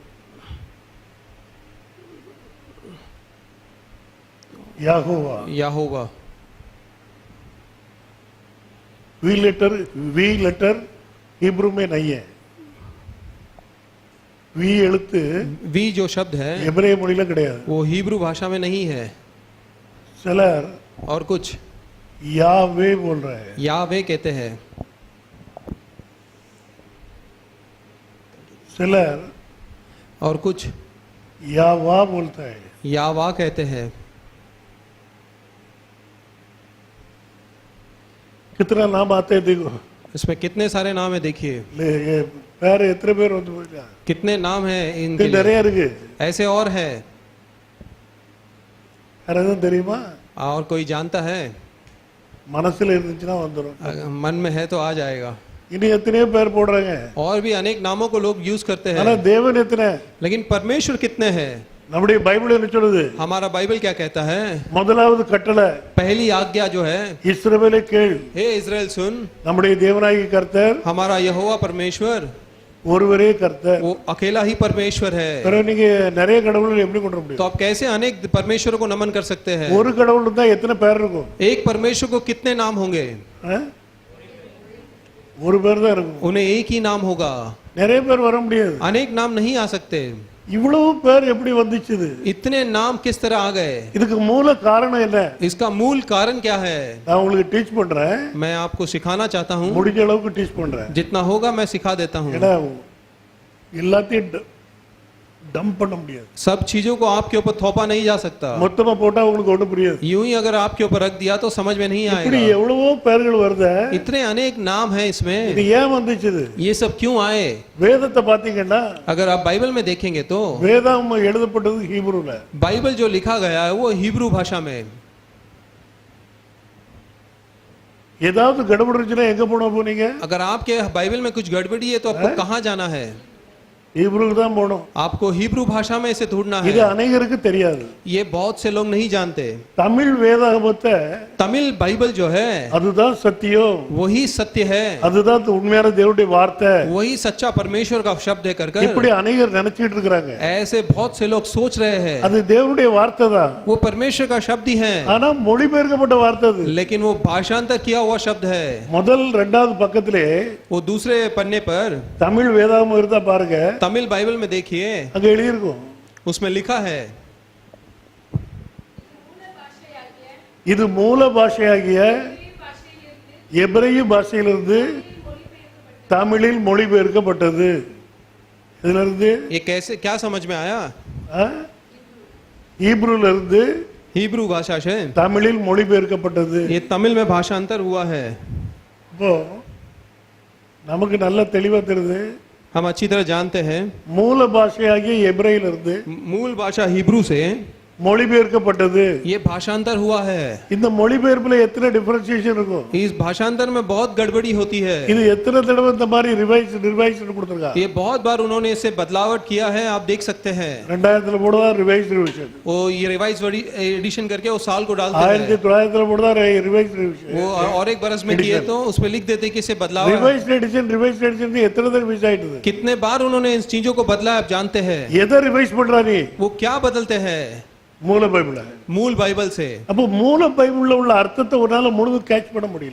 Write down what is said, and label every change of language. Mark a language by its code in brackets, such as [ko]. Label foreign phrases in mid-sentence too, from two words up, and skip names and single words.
[hi] याहोवा. याहोवा. वी लेटर हिब्रू में नहीं है. [ta] वी எழுத்து [hi] वी जो शब्द है [ta] எபிரேய மொழியில கிடையாது. [hi] वो हिब्रू भाषा में नहीं है. सिलर और कुछ यावे बोल रहा है. यावे कहते हैं. सिलर और कुछ यावा बोलता है. यावा कहते हैं. कितना नाम आते हैं देखो. इसमें कितने सारे नाम है देखिए. ले ये पैर इतने [ta] பேர் வந்து போயிடா. [hi] कितने नाम है इनके लिए. [ta] நிறைய இருக்கு. [hi] ऐसे और है. [ta] யாராவது தெரியுமா? [hi] और कोई जानता है. [ta] மனசுல இருந்துச்சுனா வந்துரும். [hi] मन में है तो आ जाएगा. [ta] इन्हें எத்தனை பேர் போடுறாங்க. [hi] और भी अनेक नामों को लोग यूज करते हैं. [ta] ஆனா தேவன் எத்தனை. [hi] लेकिन परमेश्वर कितने हैं. [ta] நம்முடைய பைபிள் என்ன சொல்லுது? [hi] हमारा बाइबल क्या कहता है. [ta] முதலாவது கட்டளை, [hi] पहली आज्ञा जो है, [ta] இஸ்ரவேலே கேள், [hi] हे इस्राएल सुन, [ta] நம்முடைய தேவனாகிய கர்த்தர் [hi] हमारा यहोवा परमेश्वर [ta] ஒருவரே கர்த்தர். [hi] वो अकेला ही परमेश्वर है. [ta] பிறகு நீங்க நிறைய கடவுள்களை எப்படி கொண்டு வர முடியும்? [hi] तो आप कैसे अनेक परमेश्वरों को नमन कर सकते हैं. [ta] ஒரு கடவுள் இருந்தா எத்தனை பேர் இருக்கும்? [hi] एक परमेश्वर को कितने नाम होंगे. [ta] ஒரு பேர் தான் இருக்கும். [hi] उन्हें एक ही नाम होगा. [ta] நிறைய பேர் வர முடியாது. [hi] अनेक नाम नहीं आ सकते. [ta] இவ்வளவு பேர் எப்படி வந்துச்சு? [hi] इतने नाम किस तरह आ गए. [ta] இதுக்கு மூல காரணம் என்ன? [hi] इसका मूल कारण क्या है. [ta] நான் உங்களுக்கு டீச் பண்றேன். [hi] मैं आपको सिखाना चाहता हूँ. [ta] முடிஞ்ச அளவுக்கு டீச் பண்றேன். [hi] जितना होगा मैं सिखा देता हूँ. [ta] ஏன்னா எல்லாத்தையும் டம்ப் பண்ண முடியாது. [hi] सब चीजों को आपके ऊपर थोपा नहीं जा सकता. [ta] மொத்தமா போட்டா உங்களுக்கு ஒண்ணும் புரியாது. [hi] यूं ही अगर आपके ऊपर रख दिया तो समझ में नहीं [ta] இப்படி [hi] आएगा. [ta] எவ்வளவோ பேர்கள் வருது. [hi] इतने अनेक नाम हैं इसमें. [ta] இது ஏன் வந்துச்சு? [hi] ये सब क्यों आए. [ta] வேதத்தை பாத்தீங்கன்னா [hi] अगर आप बाइबल में देखेंगे तो [ta] வேதம் எழுதப்பட்டது ஹீப்ரூல. [hi] बाइबल जो लिखा गया है वो हिब्रू भाषा में. [ta] ஏதாவது கடுபடி இருந்துச்சுன்னா எங்க போனீங்க? [hi] अगर आपके बाइबल में कुछ गड़बड़ी है तो आपको कहाँ जाना है. [ta] ஹீப்ருக்கு தான் போணும். [hi] आपको हिब्रू भाषा में इसे ढूंढना [ta] இது [hi] है. [ta] अनेகருக்கு தெரியாது. [hi] ये बहुत से लोग नहीं जानते. [ta] தமிழ் வேதாகமத்தை [hi] तमिल बाइबल जो है [ta] அதுதான் சத்தியம். [hi] वही सत्य है. [ta] அதுதான் உண்மையான தேவனுடைய வார்த்தை. [hi] वही सच्चा परमेश्वर का शब्द है कर [ta] இப்படி अनेகர் நினைச்சிட்டு இருக்காங்க. [hi] ऐसे बहुत से लोग सोच रहे हैं. [ta] அது தேவனுடைய வார்த்தை தான். [hi] वो परमेश्वर का शब्द ही है. [ta] ஆனா மொழிபெயர்க்கப்பட்ட வார்த்தை அது. [hi] लेकिन वो भाषांतर किया हुआ शब्द है. [ta] முதல் இரண்டாவது பக்கத்திலே [hi] वो दूसरे पन्ने पर [ta] தமிழ் வேதாகமம் இருந்தா பாருங்க. [hi] तमिल बाइबल में देखिए, [ta] அங்க எழுதி இருக்கும். [hi] उसमें लिखा है [ta] இது மூல பாஷையாகிய எபிரேய பாஷையிலிருந்து தமிழில் மொழிபெயர்க்கப்பட்டது. இதுல இருந்து [hi] ये कैसे क्या समझ में आया. [ta] ஹீப்ரூல இருந்து [hi] हिब्रू भाषा से [ta] தமிழில் மொழிபெயர்க்கப்பட்டது. [hi] ये तमिल में भाषांतर हुआ है. [ta] இப்போ நமக்கு நல்ல தெளிவா தெரியுது. [hi] हम अच्छी तरह जानते हैं [ta] மூல பாஷையாகிய எபிரேயிலிருந்து [hi] मूल भाषा हिब्रू से [ta] மொழிபெயர்க்கப்பட்டது. [hi] ये भाषांतर हुआ है. [ta] இந்த மொழிபெயர்ப்புல எத்தனை டிஃபரன்சியேஷன் இருக்கும்? [hi] इस भाषांतर में बहुत गड़बड़ी होती है. [ta] இது எத்தனை தடவை இந்த மாதிரி ரிவைஸ் கொடுத்திருக்காங்க? [hi] ये बहुत बार उन्होंने इसे बदलावट किया है, आप देख सकते हैं. [ta] 2000ல போடுவா ரிவிஷன். [hi] वो ये [en] revise edition [hi] करके वो साल को डालते हैं. [ta] 1900ல போடுவா ரிவிஷன். [hi] वो और एक बरस में किए तो उस पे लिख देते कि इसे बदलाव. [en] revise edition [ta] எத்தனை தடவை மிஸ் ஆயிடுது? [hi] कितने बार उन्होंने इन चीजों को बदला आप जानते हैं. [ta] எதை ரிவைஸ் பண்றா நீ? [hi] वो क्या बदलते हैं? [ta] மூல பைபிள். [hi] मूल बाइबल से. [ta] அப்ப மூல பைபிள்ல உள்ள அர்த்தத்தை உன்னால முழுதும் கேட்ச் பண்ண முடியல.